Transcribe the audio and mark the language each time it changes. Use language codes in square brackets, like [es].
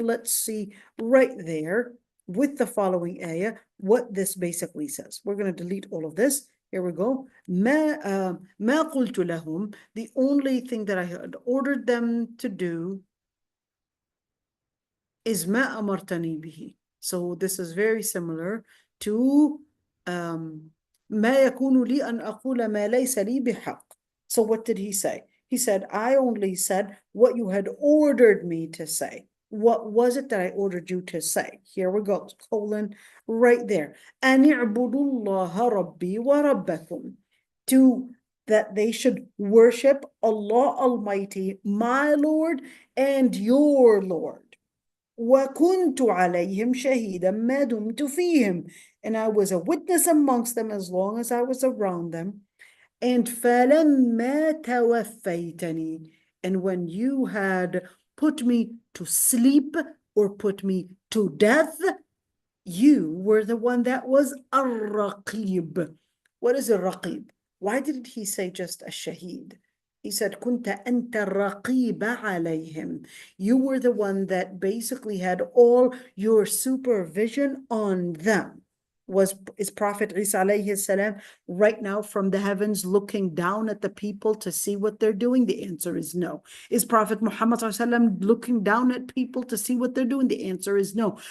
[en] Let's see right there with the following ayah what this basically says. We're going to delete all of this. Here we go. [ar] ما قلت لهم. [en] The only thing that I had ordered them to do is [ar] ما أمرتني به. [en] So this is very similar to [ar] ما يكون لي أن أقول ما ليس لي بحق. [en] So what did he say? He said, I only said what you had ordered me to say. What was it that I ordered you to say? Here we go, colon, right there. [ar] أَنِ اعْبُدُوا اللَّهَ رَبِّي وَرَبَّكُمْ. [en] To that they should worship Allah Almighty, my Lord and your Lord. [ar] وَكُنْتُ عَلَيْهِمْ شَهِيدًا مَا دُمْتُ فِيهِمْ. [en] And I was a witness amongst them as long as I was around them. And [ar] فَلَمَّا تَوَفَّيْتَنِي. [en] And when you had put me to sleep or put me to death, you were the one that was ar-raqib. What is ar-raqib? Why didn't he say just a shaheed? He said, [ar] كُنْتَ أَنْتَ الرَّقِيبَ عَلَيْهِمْ. [en] You were the one that basically had all your supervision on them. Is Prophet Isa alayhi salam right now from the heavens looking down at the people to see what they're doing? The answer is no. Is Prophet Muhammad sallam looking down at people to see what they're doing? The answer is no.